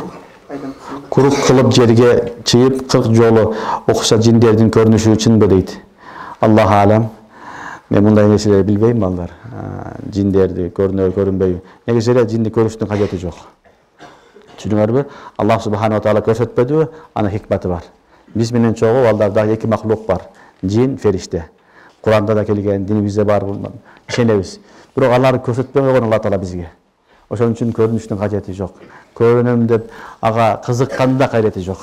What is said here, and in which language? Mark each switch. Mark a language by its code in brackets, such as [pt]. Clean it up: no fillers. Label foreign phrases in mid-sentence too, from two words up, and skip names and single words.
[ky] Курук кылып жерге чыйып 40 жолу окуса жиндердин көрүнүшү чынбы дейт. [ar] الله أعلم. [ky] Мен мындай нерселерди билбейм балдар. Жиндерди көрүнөр, көрүнбөйбү. Негизи эле жинди көрүштүн кажети жок. Түшүнүңөрбү? [ar] الله سبحانه وتعالى [ky] көрсөтпөдүбү? Анын хикматы бар. Биз менен чогуу балдарда эки махлук бар. Жин, фериште. Куранда да келген, динибизде бар, ишенебиз. Бирок аларды көрсөтпөй койгон Алла таала бизге. Ошон үчүн көрүнүштүн кажети жок. Көрүнөм деп ага кызыкканда кайрети жок.